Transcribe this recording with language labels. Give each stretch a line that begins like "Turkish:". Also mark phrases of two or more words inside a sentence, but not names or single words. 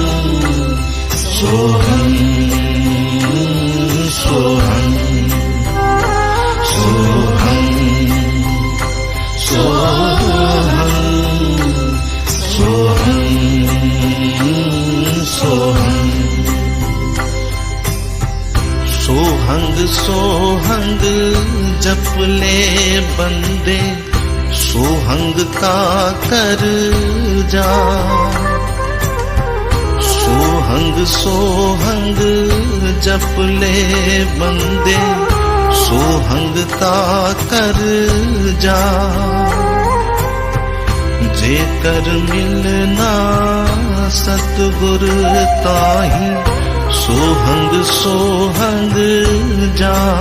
Hindi: सोहं सोहं सोहं सोहं सोहं सोहं सोहंग सोहंग जप ले बंदे सोहंग का कर जा
Punjabi: ਸੋਹੰਗ ਸੋਹੰਗ ਜਪ ਲੇ ਬੰਦੇ ਸੋਹੰਗ ਕਾ ਕਰ ਜਾ ਜੇਕਰ ਮਿਲਣਾ ਸਤਗੁਰ ਤਾਹੀ ਸੋਹੰਗ ਸੋਹੰਗ ਜਾ